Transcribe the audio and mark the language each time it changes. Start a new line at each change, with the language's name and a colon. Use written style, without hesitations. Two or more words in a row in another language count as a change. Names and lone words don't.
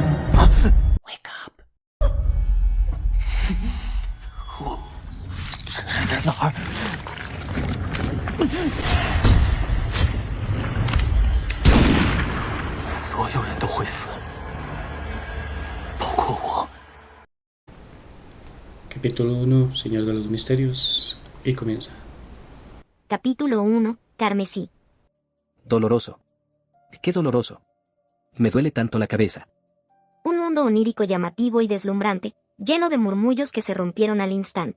English: Wake up！
Chinese: 我这是在哪儿？所有人都会死，包括我。
Spanish: Capítulo 1, Señor de los Misterios, y comienza. Capítulo 1, Carmesí. Doloroso. Qué doloroso. Me duele tanto la cabeza. Un mundo onírico llamativo y deslumbrante, lleno de murmullos que se rompieron al instante.